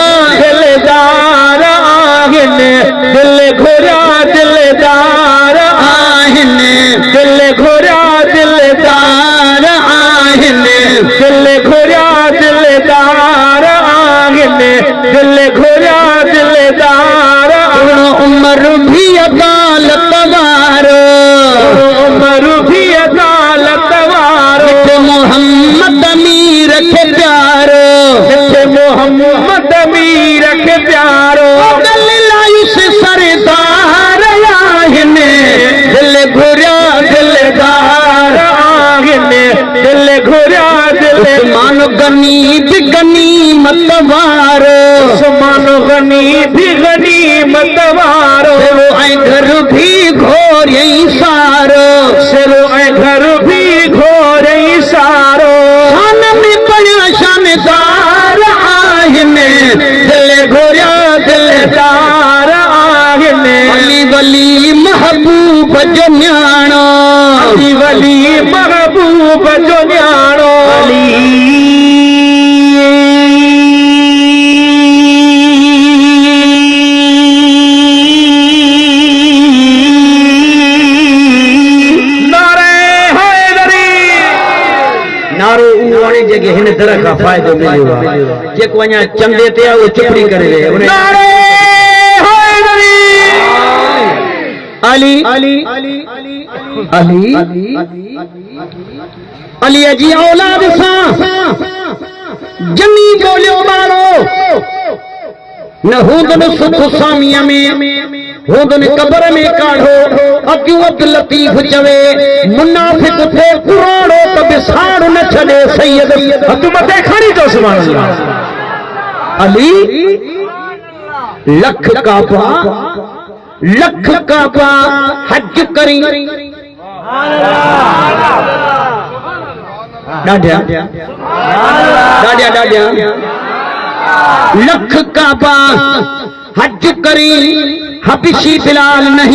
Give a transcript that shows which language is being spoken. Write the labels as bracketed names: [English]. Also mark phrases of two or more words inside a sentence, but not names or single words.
[Sindhi] दिलदार आहिने दिल घोरा दिलदार आहिने दिल घोरा दिलदार आहिने दिल घोरा दिलदार आहिने दिल घोरा दिलदार उमर भी अदालत वारो उमर भी अदालत वारो मोहम्मद अमीर के प्यारो मोहम्मद अमीर के प्यारो दलायुस सरदार आहिने दिल घुरा दिलदार आहिने दिल घुरा उस्मान गनी भी गनीमत वारो उस्मान गनी भी गनीमत वारो घर भी घोर यही सारो सिरो घर भी घोर सारो शान में बड़ा शानदार आहिने दिल घोरा दिलदार आहिने अली वली महबूब जो न्याणो अली वली महबूब जो न्याणो अली जगह हिन तरह का फायदो मिलियो जेको अञा चंदे ते वो चुपड़ी करे वे अली अली अली अली जी औलाद सा जनी बोलियो मारो न हुंदन सुख सामिया में हुंदन कब्र में काढ़ो अक्यों अब्द लतीफ चवे मुनाफिक थे कुराड़ो तो बिसाड़ न छड़े सैयद तू मते खड़ी तो [Arabic] سبحان الله [Sindhi] अली लख काबा हज करी डाढ़िया लख काबा हज करी हबशी बिलाल नहीं